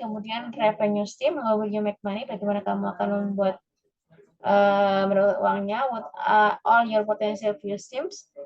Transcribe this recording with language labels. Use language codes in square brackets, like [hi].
[id] Kemudian [en] revenue stream, how will you make money? [id] Bagaimana kamu akan membuat mendapat uangnya? [en] What are all your potential revenue streams?